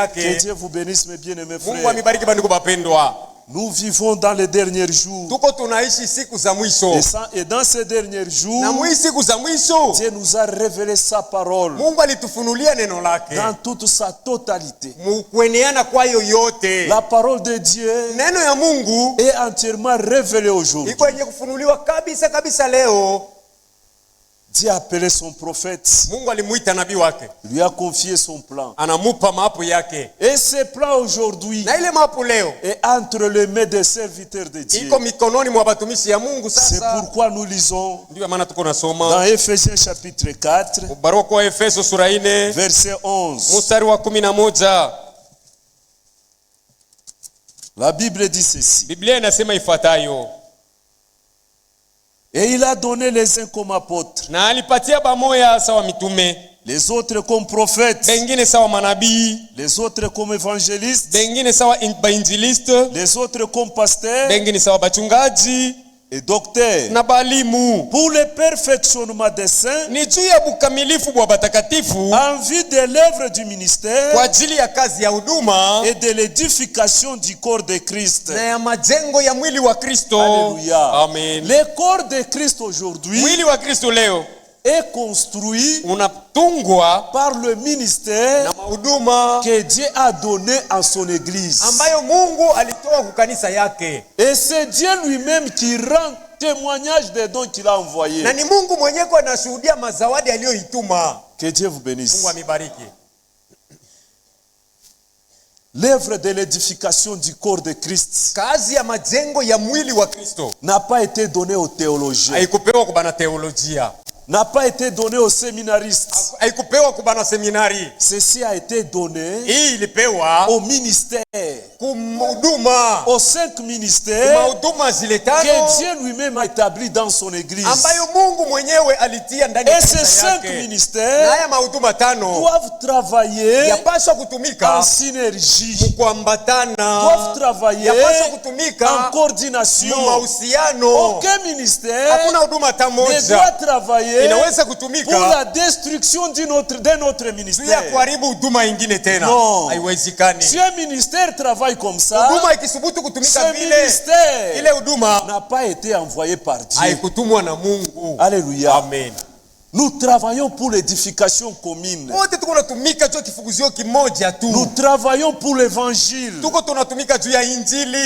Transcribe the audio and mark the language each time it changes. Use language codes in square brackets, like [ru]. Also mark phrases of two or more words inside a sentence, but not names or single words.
[sw] yake. [fr] Dieu vous bénisse, mes bien-aimés [sw] Mungu [fr] frères. [sw] amibariki bandugu bapendwa. [fr] Nous vivons dans les derniers jours. [sw] Tuko tunaishi siku za mwisho. [fr] Et dans ces derniers [sw] Na [fr] jours, [sw] mwi siku za mwisho [fr] Dieu nous a révélé sa parole [sw] Mungu alitufunulia neno lake [fr] dans toute sa totalité. [sw] kueneana kwayo yote. [fr] La parole de Dieu [sw] Neno ya Mungu [fr] est entièrement révélée aujourd'hui. [sw] iko yenye kufunuliwa kabisa kabisa leo. [fr] Dieu a appelé son prophète, [sw] Mungu alimuita nabii wake, [fr] lui a confié son plan. [sw] anamupa mapu yake, [fr] Et ce plan aujourd'hui [sw] na ile mapu leo [fr] est entre les mains des serviteurs de Dieu. [sw] iko mikononi mwa batumishi ya Mungu. [fr] C'est [sw] Sasa [fr] pourquoi nous lisons [sw] ndio maana tuko [fr] dans [sw] nasoma [fr] Ephésiens chapitre 4, [sw] barua kwa Efeso sura 4 [fr] verset 11. [sw] mstari wa 11. [fr] La Bible dit ceci. [sw] Biblia inasema ifuatayo: [fr] Et il a donné les uns comme apôtres, [sw] na alipatia bamoya sawa mitume, [fr] les autres comme prophètes, [sw] bengine sawa manabii, [fr] les autres comme évangélistes, [sw] bengine sawa bainjiliste, [fr] les autres comme pasteurs [sw] bengine sawa bachungaji [fr] et docteurs, [sw] na balimu, [fr] pour le perfectionnement des saints, [sw] ni juu ya bukamilifu bwa batakatifu [fr] en vue de l'œuvre du [sw] kwa [fr] ministère [sw] ajili ya kazi ya huduma [fr] et de l'édification du corps de Christ. [sw] na ya majengo ya mwili wa Kristo. [fr] Alléluia. [sw] Amen. [fr] Le corps de Christ aujourd'hui [sw] Mwili wa Kristo leo [fr] est construit [sw] unatungwa [fr] par le ministère [sw] na mahuduma [fr] que Dieu a donné à son église. [sw] ambayo Mungu alitoa kwa kanisa yake, [fr] Et c'est Dieu lui-même qui rend témoignage des dons qu'il a envoyés. [sw] na ni Mungu mwenyewe kwa anashuhudia mazawadi aliyoituma. [fr] Que Dieu vous bénisse. [sw] Mungu amibariki. [fr] L'œuvre de l'édification du corps de Christ [sw] Kazi ya majengo ya mwili wa Kristo [fr] n'a pas été donnée aux théologiens, [sw] haikupewa kubana teolojia, [fr] n'a pas été donnée aux séminaristes. [sw] haikupewa kubana seminari. [fr] Ceci a été donné [sw] Hii ilipewa [fr] au ministère, [sw] kumhuduma, [fr] aux 5 ministères [sw] kumahuduma zile tano [fr] que Dieu lui-même a établi dans son église. [sw] ambayo Mungu mwenyewe alitia ndani ya [fr] Et ces [sw] kanisa [fr] 5 [sw] yake. Na [fr] ministères [sw] haya mahuduma tano [fr] doivent travailler [sw] yapaswa [fr] en [sw] kutumika [fr] synergie, [sw] kuambatana, [fr] doivent travailler [sw] yapaswa [fr] en [sw] kutumika [fr] coordination. [sw] mu mahusiano. [fr] Aucun ministère [sw] Hakuna huduma hata [fr] ne doit [sw] moja [fr] travailler [sw] inaweza [fr] pour [sw] kutumika [fr] la destruction de notre [sw] juu ya [fr] ministère. [sw] kuharibu huduma ingine tena. [fr] Non. [sw] Haiwezekani. [fr] Si un ministère travaille comme ça, [sw] Huduma ikisubutu kutumika [fr] ce [sw] vile, [fr] ministère [sw] ile huduma [fr] n'a pas été envoyé par Dieu. [sw] haikutumwa na Mungu. [fr] Alléluia. [sw] Amen. [fr] Nous travaillons pour l'édification commune. [sw] wote tuko natumika juu ya kifukuzio kimoja [fr] Nous [sw] tu. [fr] travaillons pour l'évangile. [sw] Tuko tunatumika juu ya injili.